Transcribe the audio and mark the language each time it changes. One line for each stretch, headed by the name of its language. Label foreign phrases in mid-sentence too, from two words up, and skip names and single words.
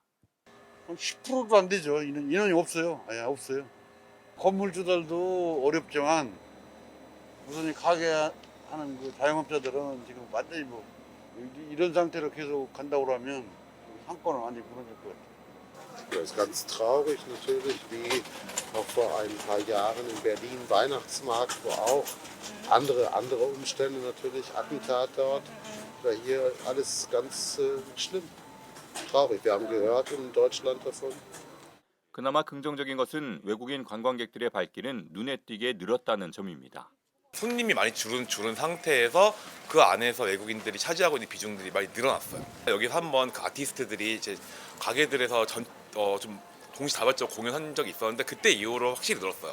Korean: 10%도 안 되죠. 인원이 없어요. 아예 없어요. 건물주들도 어렵지만 우선 이 가게 하는 그 자영업자들은 지금 완전히 뭐 이런 상태로 계속 간다고 그러면 상권은 완전히 무너질 것 같아요.
German: Ja, ist ganz traurig natürlich, wie noch vor ein paar Jahren in Berlin Weihnachtsmarkt, wo auch andere Umstände natürlich, Attentat dort, oder hier alles ganz schlimm, traurig. Wir haben gehört in Deutschland davon.
Korean: 그나마 긍정적인 것은 외국인 관광객들의 발길은 눈에 띄게 늘었다는 점입니다. 손님이 많이 줄은 상태에서 그 안에서 외국인들이 차지하고 있는 비중들이 많이 늘어났어요. 여기서 한번 그 아티스트들이 이제 가게들에서 좀 동시다발적 공연한 적이 있었는데 그때 이후로 확실히 늘었어요.